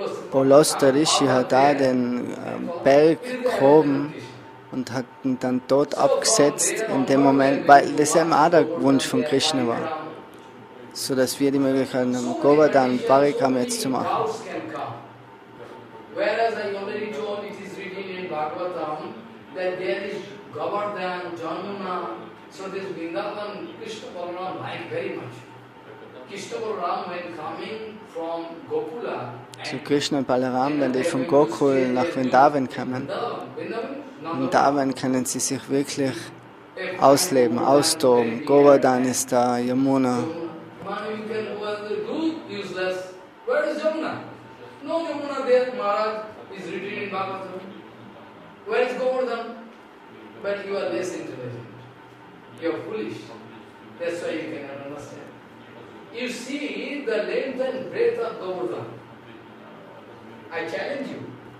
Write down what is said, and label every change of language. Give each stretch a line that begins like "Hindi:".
German: Bolosta Rishi hat da den Berg gehoben und hat ihn dann dort abgesetzt in dem Moment, weil das eben auch der Wunsch von Krishna war. So dass wir die Möglichkeit haben, Govardhan Parikram jetzt zu machen.
English: Whereas I already told, it is written in Bhagavatam that there is Govardhan, Jamuna, so this Vrindavan, Krishna Balaram like very much. Krishna Balaram when coming from Gokula.
German: So Krishna und Balaram, wenn die von Gokul nach Vrindavan kommen, in Vrindavan können sie sich wirklich ausleben, austoben. Govardhan ist da, Yamuna.
English: You can do useless. Where is Jamuna? No Jamuna there, Maharaj is written in Bhagavatam. Where is Govardhan? But you are less intelligent. You are foolish. That's why you cannot understand. You see the length and breadth of Govardhan. I challenge you.